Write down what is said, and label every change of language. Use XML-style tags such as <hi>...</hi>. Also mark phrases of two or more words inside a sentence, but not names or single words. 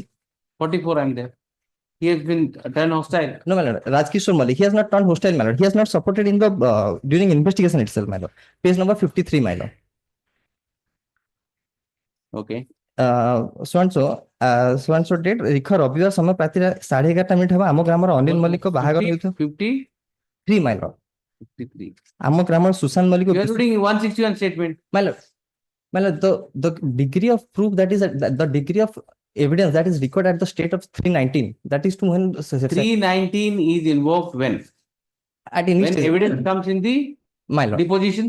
<en>44, I'm there. He has been turned hostile. No, my lord, Rajkishore Malik, he has not turned hostile, my lord. He has not supported in the during investigation itself, my lord. Page number 53, my lord. Okay. So and so date</en> <or>ରିଖ ରବିବାର ସମୟ ପ୍ରାର୍ଥୀରେ 11:30 ହେବ ଆମ ଗ୍ରାମର ଅନିଲ ମଲ୍ଲିକ ବାହାଘର ହେଉଥିବ</or> <en>53, my lord 53.</en> <or>ଆମ ଗ୍ରାମର ସୁଶାନ୍ତ ମଲ୍ଲିକ</or> <en>You are reading 161 statement. my lord the degree of proof that is the degree of evidence that is recorded at the state of 319 that is to when 319 is invoked when initial evidence comes in the my lord depositions.</en>